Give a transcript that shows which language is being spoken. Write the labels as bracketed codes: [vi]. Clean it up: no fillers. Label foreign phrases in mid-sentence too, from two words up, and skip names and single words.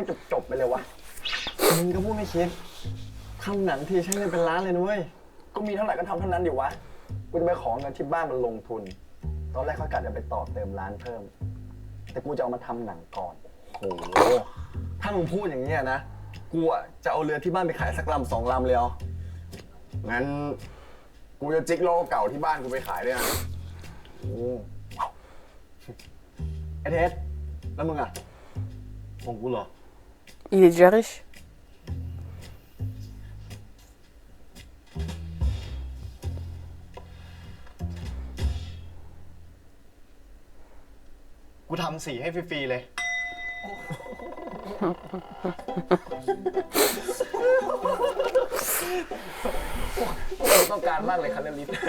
[th] ให้มันจบๆไปเลยวะมึงก็พูดไม่คิดทำหนังทีใช้เงินเป็นล้านเลยนะเว้ยก็มีเท่าไหร่ก็ทำเท่านั้นดิวะกูจะไปขอเงินที่บ้านมันลงทุนตอนแรกเขากะจะไปต่อเติมร้านเพิ่มแต่กูจะเอามาทำหนังก่อนโหถ้ามึงพูดอย่างนี้นะกูอะจะเอาเรือที่บ้านไปขายสักลำ2 ลำเลยเอางั้นกูจะจิกโลเก่าที่บ้านกูไปขายด้วยนะโอ้ไอเทสแล้วมึงอะ ของกูเหรอ [fr] Il est déjà riche. [th] กูทำสีให้ฟรีๆเลย ต้องการมากเลยครับเรื่องนี้